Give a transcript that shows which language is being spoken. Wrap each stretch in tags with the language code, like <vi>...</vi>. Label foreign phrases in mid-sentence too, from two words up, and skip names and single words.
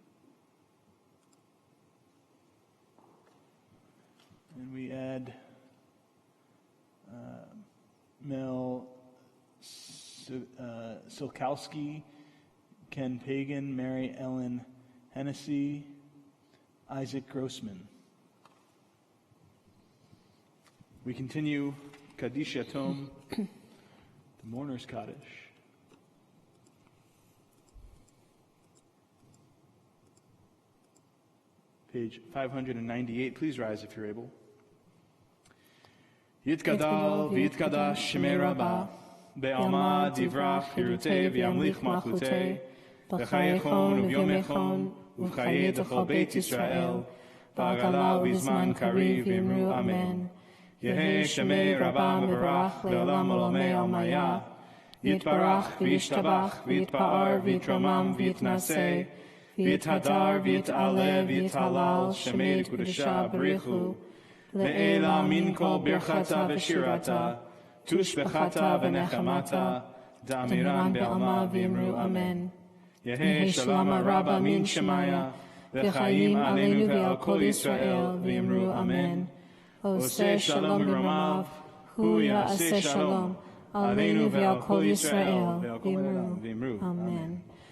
<en>And we add Mel Silkowski, Ken Pagan, Mary Ellen Hennessy, Isaac Grossman. We continue Kaddish Yatom, the mourner's Kaddish. Page 598. Please rise if you're able.</en> <arc>יתגדל ויתקדש שמה רבא בעלמא דברא כרעותה וימליך מלכותה בחייכון וביומיכון ובחיי דכל בית ישראל, בעגלא ובזמן קריב ואמרו אמן. יהא שמה רבא מברך לעלם עלמי עלמיא יתברך וישתבח ויתפאר ויתרומם ויתנשא ויתהדר ויתעלה ויתהלל שמה דקדשא בריך הוא לעלא מן כל ברכתא ושירתא תשבחתא ונחמתא דאמירן בעלמא ואמרו אמן. יהא שלום רבא מן שמיא וחיים עלינו ועל כל ישראל ואמרו אמן.</arc> <he>עושה שלום במרומיו הוא יעשה שלום עלינו ועל כל ישראל ואמרו אמן.</he>